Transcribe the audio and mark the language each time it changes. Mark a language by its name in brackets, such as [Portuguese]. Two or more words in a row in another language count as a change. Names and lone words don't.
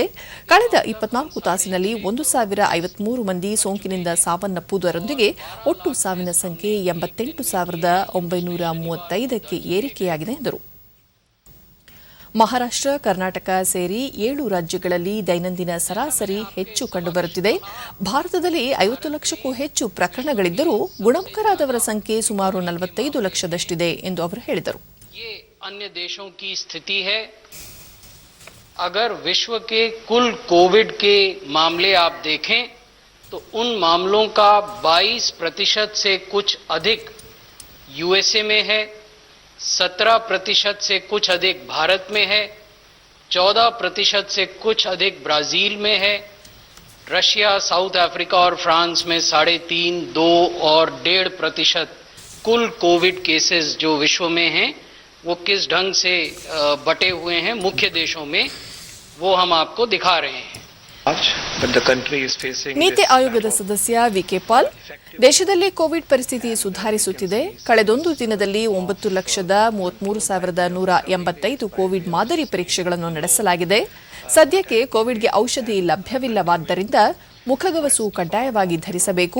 [Kannada] ಕಳೆದ 24 ತಾಸಿನಲ್ಲಿ 1,053 ಮಂದಿ ಸೋಂಕಿನಿಂದ ಸಾವನ್ನಪ್ಪುವುದರೊಂದಿಗೆ ಒಟ್ಟು ಸಾವಿನ ಸಂಖ್ಯೆ 88,935ಕ್ಕೆ ಏರಿಕೆಯಾಗಿದೆ ಎಂದರು. ಮಹಾರಾಷ್ಟ್ರ, ಕರ್ನಾಟಕ ಸೇರಿ 7 ರಾಜ್ಯಗಳಲ್ಲಿ ದೈನಂದಿನ ಸರಾಸರಿ ಹೆಚ್ಚು ಕಂಡುಬರುತ್ತಿದೆ. ಭಾರತದಲ್ಲಿ 50 ಲಕ್ಷಕ್ಕೂ ಹೆಚ್ಚು ಪ್ರಕರಣಗಳಿದ್ದರೂ ಗುಣಮುಖರಾದವರ ಸಂಖ್ಯೆ ಸುಮಾರು 45 ಲಕ್ಷದಷ್ಟಿದೆ ಎಂದು ಅವರು ಹೇಳಿದರು. [Hindi] अन्य देशों की स्थिति है. अगर विश्व के कुल कोविड के मामले आप देखें तो उन मामलों का 22% से कुछ अधिक यूएसए में है, 17% से कुछ अधिक भारत में है, 14% से कुछ अधिक ब्राजील में है, रशिया, साउथ अफ्रीका और फ्रांस में 3.5%, 2 और 1.5% कुल कोविड केसेस जो विश्व में हैं वो किस ढंग से बटे हुए हैं मुख्य देशों में, वो हम आपको दिखा रहे हैं. [Kannada] ನೀತಿ ಆಯೋಗದ ಸದಸ್ಯ ವಿಕೆ ಪಾಲ್, ದೇಶದಲ್ಲಿ ಕೋವಿಡ್ ಪರಿಸ್ಥಿತಿ ಸುಧಾರಿಸುತ್ತಿದೆ. ಕಳೆದೊಂದು ದಿನದಲ್ಲಿ 9,33,185 ಕೋವಿಡ್ ಮಾದರಿ ಪರೀಕ್ಷೆಗಳನ್ನು ನಡೆಸಲಾಗಿದೆ. ಸದ್ಯಕ್ಕೆ ಕೋವಿಡ್ಗೆ ಔಷಧಿ ಲಭ್ಯವಿಲ್ಲವಾದ್ದರಿಂದ ಮುಖಗವಸು ಕಡ್ಡಾಯವಾಗಿ ಧರಿಸಬೇಕು.